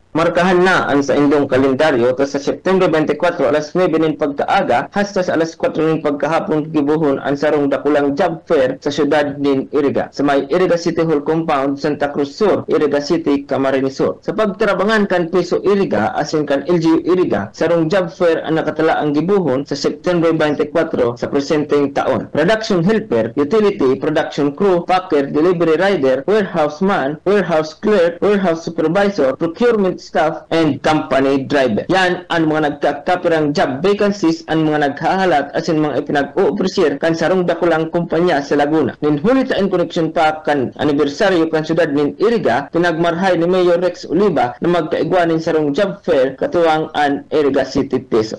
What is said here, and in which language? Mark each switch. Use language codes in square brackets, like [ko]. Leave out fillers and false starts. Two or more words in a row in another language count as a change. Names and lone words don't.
[bik] Markahan na ang sa indong kalendaryo to sa September 24 alas 9 nin pagkaaga hasta sa alas 4 nin pagkahapon gibuhon ang sarong dakulang job fair sa syudad nin Iriga sa may Iriga City Hall Compound, Santa Cruz Sur, Iriga City, Camarines Sur. Sa pagtrabangan kan Piso Iriga asin kan LGU Iriga, sarong job fair ang nakatala ang gibuhon sa September 24 sa presenteng taon. [en] Production helper, utility, production crew, packer, delivery rider, warehouse man, warehouse clerk, warehouse supervisor, procurement staff, and company driver. [bik] Yan ang mga nagkakapirang [en] job vacancies [bik] ang mga naghahalat asin mga ipinag-o-officer kan sarong dakulang kumpanya sa Laguna. Ninhulita [en] in connection [bik] pa kan anibersaryo kan syudad nin Iriga, pinagmarhay ni Mayor Rex Oliva na magkaigwanin sarong job fair katuwang an Iriga City Piso.